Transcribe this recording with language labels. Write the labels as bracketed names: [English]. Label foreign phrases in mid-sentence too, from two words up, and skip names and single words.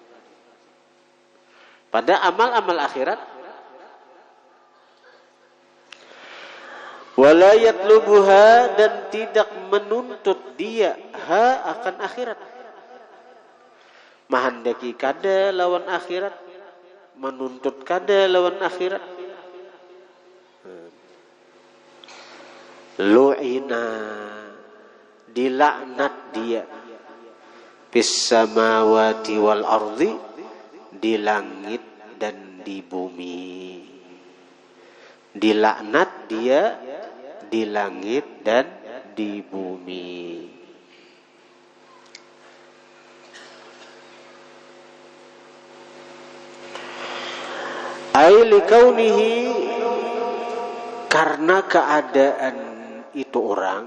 [Banjar] Pada amal-amal akhirat, [Arabic] ولا يطلبها, [Banjar] dan tidak menuntut dia akan akhirat. Menghendaki kada lawan akhirat, menuntut kada lawan akhirat. Lu'ina, dilaknat dia, [Arabic] في السماوات والأرض, [Banjar] di langit dan di bumi. Dilaknat dia di langit dan di bumi. [Arabic] أي لكونه, [Banjar] karena keadaan itu orang.